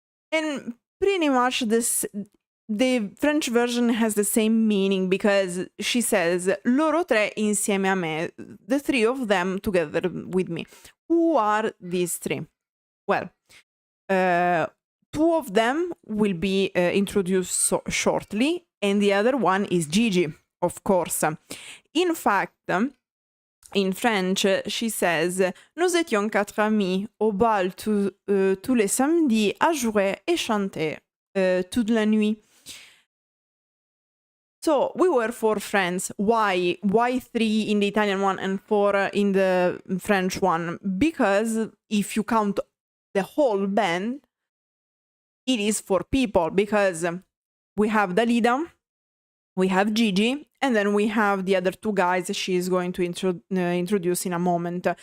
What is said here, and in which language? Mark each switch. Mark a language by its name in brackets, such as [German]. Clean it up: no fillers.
[English] And pretty much the French version has the same meaning, because she says [Italian] loro tre insieme a me, [English] the three of them together with me. Who are these three? Well, two of them will be introduced shortly, and the other one is Gigi, of course. In fact, in French, she says [French] nous étions quatre amis au bal tous les samedis à jouer et chanter toute la nuit. [English] So we were four friends. Why three in the Italian one and four in the French one? Because if you count the whole band, it is four people, because we have Dalida, we have Gigi, and then we have the other two guys she's going to introduce in a moment.